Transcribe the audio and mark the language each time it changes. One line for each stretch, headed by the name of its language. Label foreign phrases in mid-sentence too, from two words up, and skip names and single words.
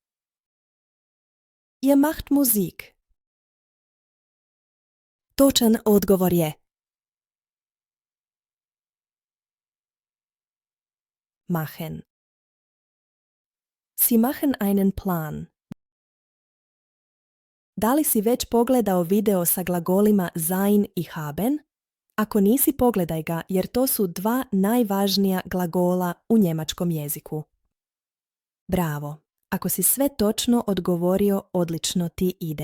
German: Ihr macht Musik.
Croatian: Točan odgovor je: machen.
German: Sie machen einen Plan.
Croatian: Da li si već pogledao video sa glagolima sein i haben? Ako nisi, pogledaj ga, jer to su dva najvažnija glagola u njemačkom jeziku. Bravo! Ako si sve točno odgovorio, odlično ti ide.